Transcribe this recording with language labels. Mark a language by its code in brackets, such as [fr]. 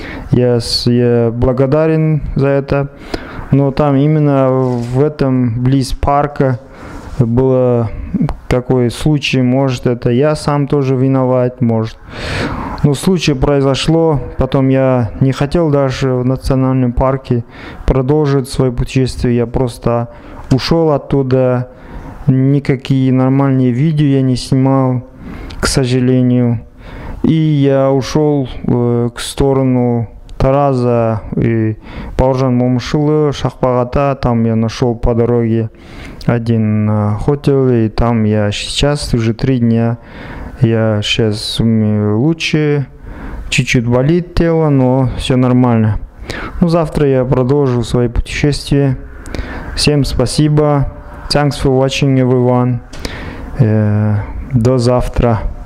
[ru] Я благодарен за это, но там именно в этом близ парка было такой случай, может это я сам тоже виноват, может. Но случай произошло, потом я не хотел даже в национальном парке продолжить свое путешествие, я просто ушел оттуда, никакие нормальные видео я не снимал, к сожалению. И я ушел к сторону Тараза и Бауыржан Момышұлы, Шақпақ ата. Там я нашел по дороге один хотел, и там я сейчас уже 3 дня. Я сейчас лучше, чуть-чуть болит тело, но все нормально. Завтра я продолжу свои путешествия. Всем спасибо. [en] Thanks for watching, everyone. [ru] До завтра.